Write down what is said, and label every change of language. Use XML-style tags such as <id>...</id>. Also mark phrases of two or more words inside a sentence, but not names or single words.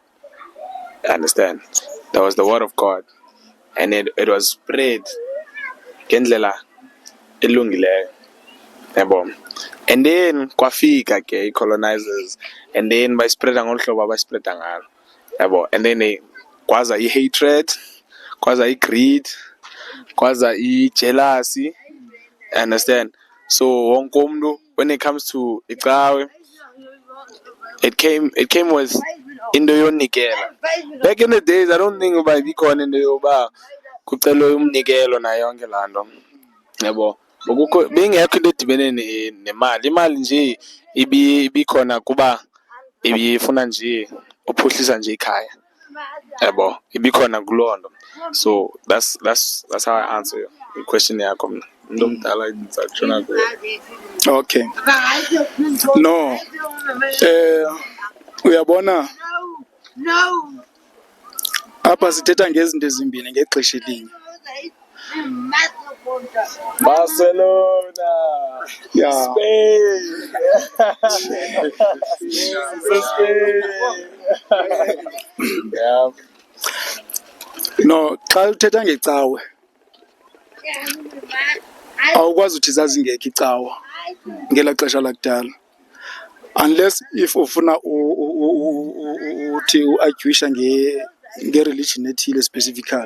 <en>You understand? There was the word of God, and it was spread</en> <xh>ngendlela elungileyo yabo.</xh> <en>And then</en> <xh>kwafika ke i-colonizers,</xh> <en>and then</en> <xh>bayispreada ngolu hlobo abayispreada ngalo yabo.</xh> <en>And then</en> <xh>kwaza i-hatred, kwaza i-greed, kwaza i-jealousy.</xh> <en>Understand?</en> <xh>So wonke umuntu,</xh> <en>when it comes to icawe, it came with</en> <xh>into yonikela.</xh> <en>Back in the days, I don't think</en> <xh>uba ibikhona into yoba kucelwe umnikelo nayo yonke laa nto yabo. Bengekho into edibene nemali. Imali nje ibikhona kuba ibifuna nje uphuhlisa nje ikhaya yabo, ibikhona kuloo nto.</xh> <en>So that's how I answer the question</en> <xh>yakho mna. Umuntu omdala ndizatshona kuye.</xh> <en>Okay. No.</en> <xh>Uyabona apha sithetha ngezinto ezimbini ngexesha elinye. Barcelona.</xh> <en>Yeah. Spain. Spain. Yeah. No,</en> <xh>xa uthetha ngecawe awukwazi uthi zazingekho icawa ngelaa xesha lakudala,</xh> <en>unless if</en> <xh>ufuna uthi uargywisha nge-religion ethile specifically.</xh>